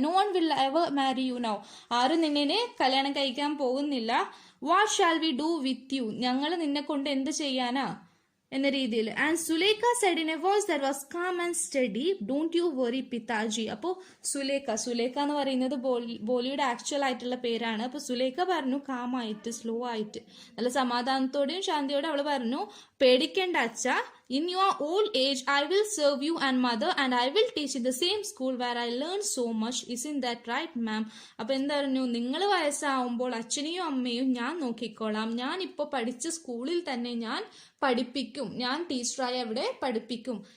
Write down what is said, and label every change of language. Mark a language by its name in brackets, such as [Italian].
[English] No one will ever marry you now. [Malayalam] ആരും നിന്നെ കല്യാണം കഴിക്കാൻ പോകുന്നില്ല. [English] What shall we do with you? [Malayalam] ഞങ്ങൾ നിന്നെ കൊണ്ട് എന്ത് ചെയ്യാനാ എന്ന രീതിയിൽ. [English] And Sulekha said in a voice that was calm and steady, don't you worry pitaji. [Malayalam] അപ്പോൾ സുലേഖ എന്ന് പറയുന്നത് ബോലിയുടെ ആക്ച്വൽ ആയിട്ടുള്ള പേരാണ്. അപ്പോൾ സുലേഖ പറഞ്ഞു, കാമായിട്ട് സ്ലോ ആയിട്ട് നല്ല സമാധാനത്തോടെയും ശാന്തിയോടെ അവൾ പറഞ്ഞു, പേടിക്കേണ്ട അച്ഛ, [English] in your old age I will serve you and mother and I will teach in the same school where I learned so much. Isn't that right ma'am? [Malayalam] അപ്പോൾ എന്താ പറഞ്ഞു, നിങ്ങൾ വയസ്സാവുമ്പോൾ അച്ഛനെയും അമ്മയും ഞാൻ നോക്കിക്കോളാം. ഞാൻ ഇപ്പോൾ പഠിച്ച സ്കൂളിൽ തന്നെ ഞാൻ പഠിപ്പിക്കും, ഞാൻ ടീച്ചറായി അവിടെ പഠിപ്പിക്കും.